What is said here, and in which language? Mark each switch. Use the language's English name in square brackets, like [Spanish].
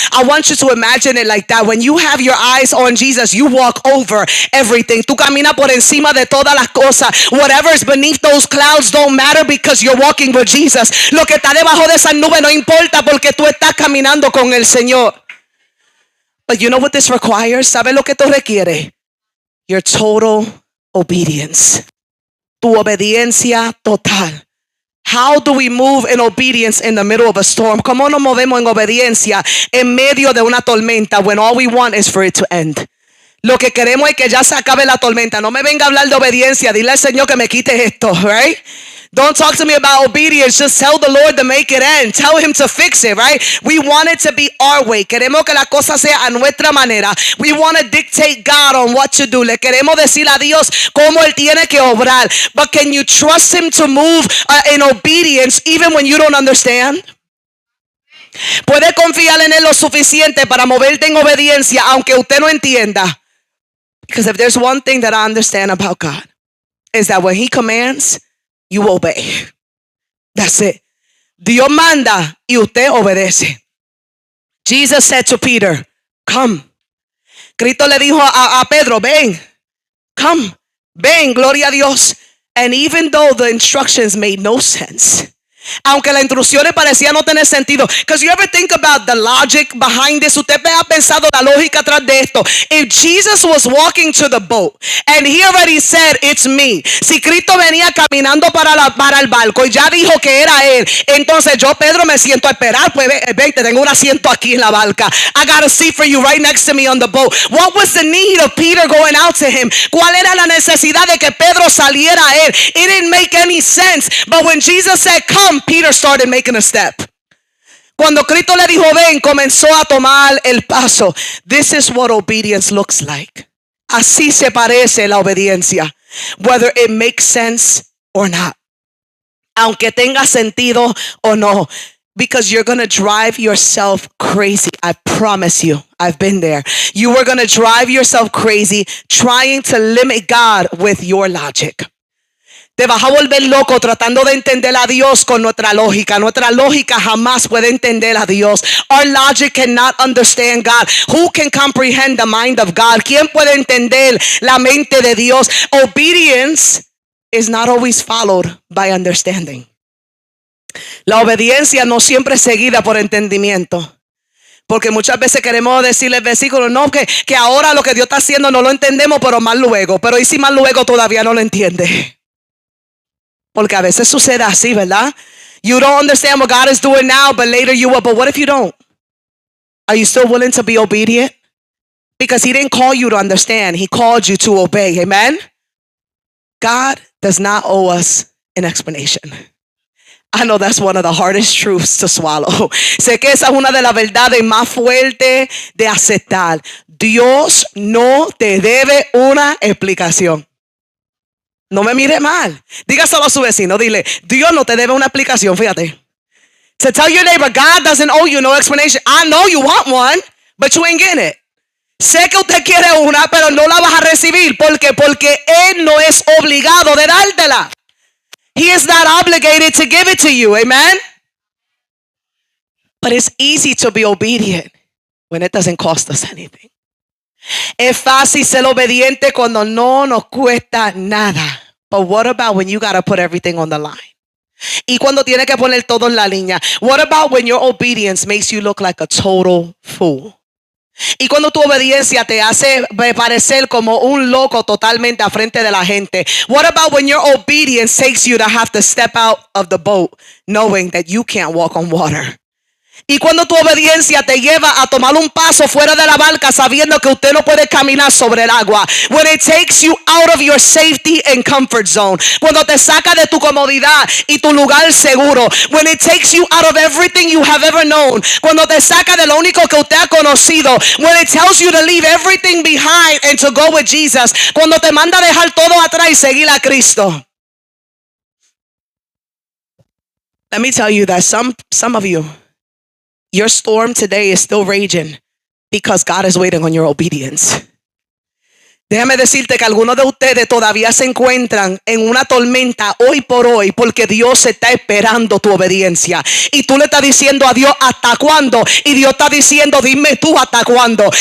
[English] I want you to imagine it like that. When you have your eyes on Jesus, you walk over everything. [Spanish] Tú caminas por encima de todas las cosas. [English] Whatever is beneath those clouds don't matter because you're walking with Jesus. [Spanish] Lo que está debajo de esas nubes no importa porque tú estás caminando con el Señor. [English] But you know what this requires? [Spanish] ¿Sabes lo que esto requiere? [English] Your total obedience. [Spanish] Tu obediencia total. [English] How do we move in obedience in the middle of a storm? [Spanish] ¿Cómo nos movemos en obediencia en medio de una tormenta [English] when all we want is for it to end? [Spanish] Lo que queremos es que ya se acabe la tormenta. No me venga a hablar de obediencia. Dile al Señor que me quite esto, right? [English] Don't talk to me about obedience. Just tell the Lord to make it end. Tell him to fix it, right? We want it to be our way. [Spanish] Queremos que la cosa sea a nuestra manera. [English] We want to dictate God on what to do. [Spanish] Le queremos decir a Dios cómo él tiene que obrar. [English] But can you trust him to move in obedience even when you don't understand? [Spanish] Puede confiar en él lo suficiente para moverte en obediencia aunque usted no entienda. [English] Because if there's one thing that I understand about God, is that when he commands, you obey. That's it. [Spanish] Dios manda y usted obedece. [English] Jesus said to Peter, come. [Spanish] Cristo le dijo a Pedro, ven. [English] Come. [Spanish] Ven, gloria a Dios. [English] And even though the instructions made no sense, [Spanish] aunque las instrucciones parecían no tener sentido. [English] Because you ever think about the logic behind this? [Spanish] Usted ha pensado la lógica atrás de esto. [English] If Jesus was walking to the boat and he already said it's me. [Spanish] Si Cristo venía caminando para el barco y ya dijo que era él. Entonces yo, Pedro, me siento a esperar. Pues ven, te tengo un asiento aquí en la barca. [English] I got a seat for you right next to me on the boat. What was the need of Peter going out to him? [Spanish] ¿Cuál era la necesidad de que Pedro saliera a él? [English] It didn't make any sense. But when Jesus said, come, Peter started making a step. [Spanish] Cuando Cristo le dijo ven, comenzó a tomar el paso. [English] This is what obedience looks like. [Spanish] Así se parece la obediencia, [English] whether it makes sense or not. [Spanish] Aunque tenga sentido o no. [English] Because you're going to drive yourself crazy. I promise you. I've been there. You are going to drive yourself crazy trying to limit God with your logic. [Spanish] Te vas a volver loco tratando de entender a Dios con nuestra lógica. Nuestra lógica jamás puede entender a Dios. [English] Our logic cannot understand God. Who can comprehend the mind of God? ¿Quién puede entender la mente de Dios? Obedience is not always followed by understanding. [Spanish] La obediencia no siempre es seguida por entendimiento. Porque muchas veces queremos decirle el versículo, no, que ahora lo que Dios está haciendo no lo entendemos, pero más luego. Pero ¿y si más luego todavía no lo entiende? Porque a veces sucede así, ¿verdad? [English] You don't understand what God is doing now, but later you will. But what if you don't? Are you still willing to be obedient? Because he didn't call you to understand. He called you to obey. Amen? God does not owe us an explanation. I know that's one of the hardest truths to swallow. [Spanish] Sé que esa es una de las verdades más fuertes de aceptar. Dios no te debe una explicación. No me mire mal. Dígaselo a su vecino. Dile, Dios no te debe una explicación. Fíjate. [English] So tell your neighbor, God doesn't owe you no explanation. I know you want one, but you ain't getting it. [Spanish] Sé que usted quiere una, pero no la vas a recibir. ¿Por qué? Porque Él no es obligado de dártela. [English] He is not obligated to give it to you. Amen? But it's easy to be obedient when it doesn't cost us anything. [Spanish] Es fácil ser obediente cuando no nos cuesta nada. [English] But what about when you got to put everything on the line? [Spanish] Y cuando tiene que poner todo en la línea. [English] What about when your obedience makes you look like a total fool? [Spanish] Y cuando tu obediencia te hace parecer como un loco totalmente a frente de la gente. [English] What about when your obedience takes you to have to step out of the boat knowing that you can't walk on water? [Spanish] Y cuando tu obediencia te lleva a tomar un paso fuera de la barca sabiendo que usted no puede caminar sobre el agua. [English] When it takes you out of your safety and comfort zone. [Spanish] Cuando te saca de tu comodidad y tu lugar seguro. [English] When it takes you out of everything you have ever known. [Spanish] Cuando te saca de lo único que usted ha conocido. [English] When it tells you to leave everything behind and to go with Jesus. [Spanish] Cuando te manda a dejar todo atrás y seguir a Cristo. [English] Let me tell you that some of you, your storm today is still raging because God is waiting on your obedience. [Spanish] Déjame decirte que algunos de ustedes todavía se encuentran en una tormenta hoy por hoy porque Dios está esperando tu obediencia. Y tú le estás diciendo a Dios ¿hasta cuándo? Y Dios está diciendo dime tú ¿hasta cuándo?